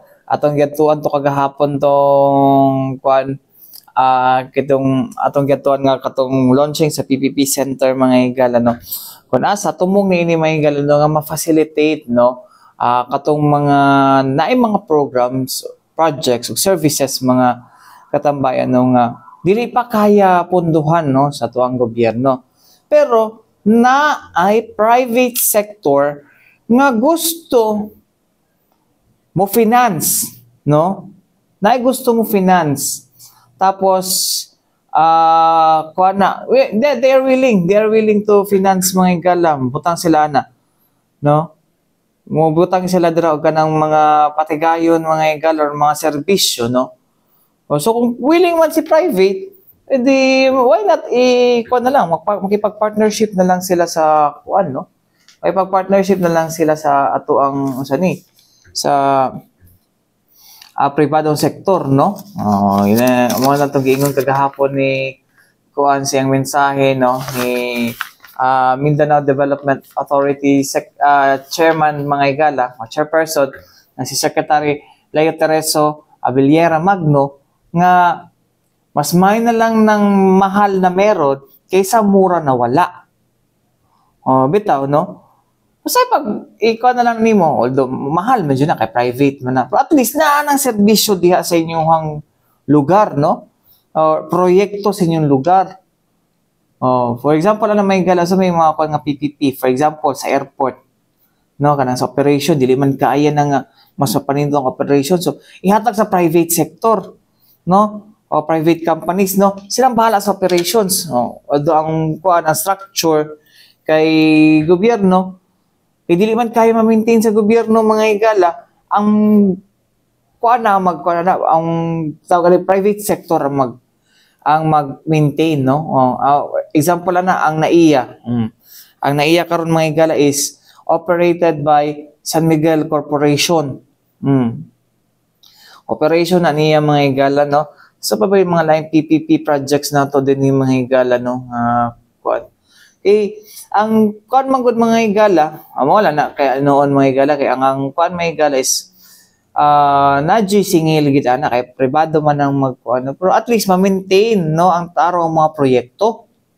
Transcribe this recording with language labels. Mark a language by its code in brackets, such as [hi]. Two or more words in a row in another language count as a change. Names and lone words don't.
[ceb] Atong gatuan to kagahapon tong kuan atong gatuan nga katong launching sa PPP Center, mga higala, no? Kung asa tumong ni ini mga higala, no, nga ma-facilitate, no, katong mga naay mga programs, projects ug services mga katambayan, no, nga dili pa kaya punduhan, no, sa tuang gobyerno. Pero na ay [en] private sector [ceb] nga gusto mo finance, no? Na ay gusto mo finance. Tapos [en] they are willing to finance, [ceb] mga higala, butang sila na, no? mubutang sila dira og kanang mga patigayon mga higala or mga serbisyo, no? So kung willing man si private, edi [en] why not [ceb] kuan na lang makipag-partnership na lang sila sa kuan, no? Makipag-partnership na lang sila sa ato ang sa pribadong sektor, no? Yun mo na itong giingon kagahapon ni kuan siyang mensahe, no? Ni Mindanao Development Authority Chairman mga higala, Chairperson, na si Secretary Leo Tereso Abiliera Magno, nga [tl] mas may na lang ng mahal na meron kaysa mura na wala. [ceb] Bitaw, no? Kasi pag ikaw na lang nimo, although mahal medyo na kay private man na, pero [en] at least [ceb] na ang serbisyo diha sa inyong lugar, no? Or proyekto sa inyong lugar. [en] For example, [ceb] may higala sa may mga nga PPP, [en] for example, [ceb] sa airport, no, kanang sa operation, dili man kaaya nga mas mapanindong operation. So, ihatag sa [en] private sector, [ceb] no? O [en] private companies, [ceb] no? Silang bahala sa operations. Although ang kuan ang structure kay gobyerno, dili man kaya ma-maintain sa gobyerno mga higala, ang kuan na ang tawag [en] private sector [ceb] ang mag-maintain, no? Example na ang NAIA. Ang NAIA karon mga higala [en] is operated by [ceb] San Miguel Corporation. Operation na niya mga higala, no? So pa ba yung mga laing [en] PPP projects [ceb] na to din yung mga higala, no? Ang kuan man gud mga higala, wala na kaya noon mga higala, kaya ang kuan mga higala is nadyo singil gid ana kay pribado man ang magkuan, pero [en] at least [ceb] ma-maintain, no, ang taro ang mga proyekto.